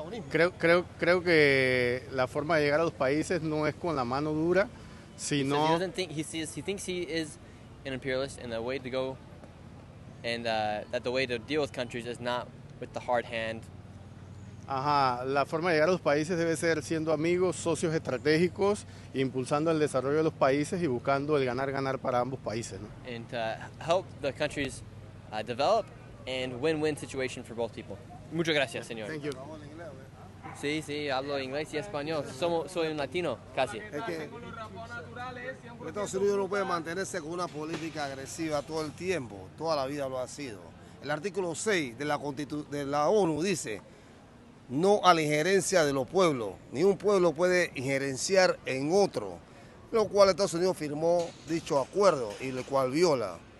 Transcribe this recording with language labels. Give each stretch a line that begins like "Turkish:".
Spanish: Creo que la forma de llegar a los países no es con la mano dura, sino...
English: He thinks he is an imperialist, and the way to go, and that the way to deal with countries is not with the hard hand.
Spanish: Ajá, la forma de llegar a los países debe ser siendo amigos, socios estratégicos, impulsando el desarrollo de los países y buscando el ganar-ganar para ambos países, ¿no?
English: And help the countries develop and win-win situation for both people.
Spanish: Muchas gracias, señor.
English: Thank you.
Spanish: Sí, hablo inglés y español. Soy un latino, casi. Es que Estados Unidos no puede mantenerse con una política agresiva todo el tiempo, toda la vida lo ha sido. El artículo 6 de la ONU dice: no a la injerencia de los pueblos, ni un pueblo puede injerenciar en otro, lo cual Estados Unidos firmó dicho acuerdo y el cual viola.